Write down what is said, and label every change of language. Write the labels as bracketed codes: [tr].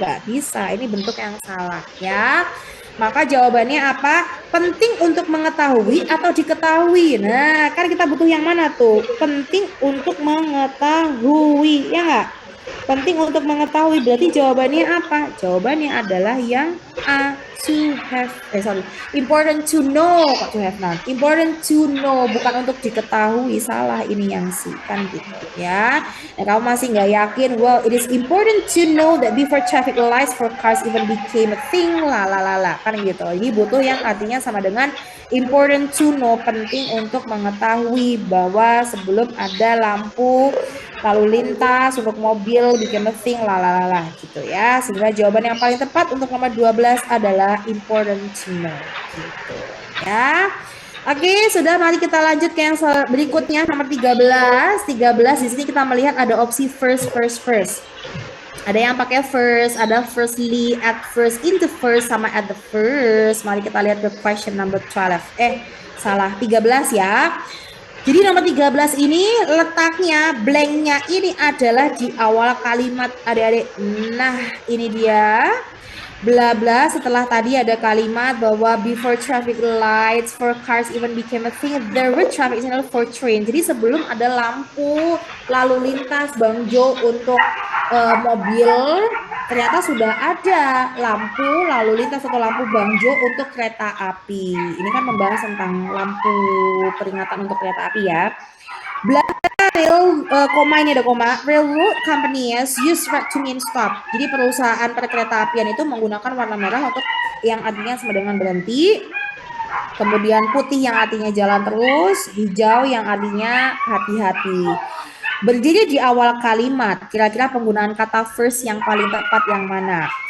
[id] Nggak bisa, ini bentuk yang salah, ya. Maka jawabannya apa? Penting untuk mengetahui atau diketahui. Nah, kan kita butuh yang mana tuh? Penting untuk mengetahui, ya nggak? Penting untuk mengetahui. Berarti jawabannya apa? Jawabannya adalah yang A, [en] to have. Important to know, [id] kok [en] to have not. Important to know, [id] bukan untuk diketahui. Salah ini yang C, kan gitu ya. Nah, kamu masih nggak yakin? [en] Well, it is important to know that before traffic lights for cars even became a thing, [id] lah, kan gitu. Jadi butuh yang artinya sama dengan [en] important to know, [id] penting untuk mengetahui bahwa sebelum ada lampu lalu lintas untuk mobil [en] became a thing, [id] lah gitu ya. Sehingga jawaban yang paling tepat untuk nomor 12 adalah [en] important to know [id] gitu ya. Oke, sudah, mari kita lanjut ke yang berikutnya nomor 13. 13 di sini kita melihat ada opsi first. Ada yang pakai first, ada firstly, at first, in the first, sama at the first. Mari kita lihat ke [en] question number 12. [id] Salah, 13 ya. Jadi nomor 13 ini letaknya, blanknya ini adalah di awal kalimat adik-adik. Nah, ini dia. [en] Bla bla, [id] setelah tadi ada kalimat bahwa [en] before traffic lights for cars even became a thing, there were traffic signal for train. [id] Jadi sebelum ada lampu lalu lintas Bang Jo untuk mobil, ternyata sudah ada lampu lalu lintas atau lampu Bang Jo untuk kereta api. Ini kan membahas tentang lampu peringatan untuk kereta api ya. Koma ini ada koma. [en] Railroad companies use red to mean stop. [id] Jadi perusahaan perkereta apian itu menggunakan warna merah untuk yang artinya sama dengan berhenti. Kemudian putih yang artinya jalan terus, hijau yang artinya hati-hati. Berdiri di awal kalimat, kira-kira penggunaan kata first yang paling tepat yang mana?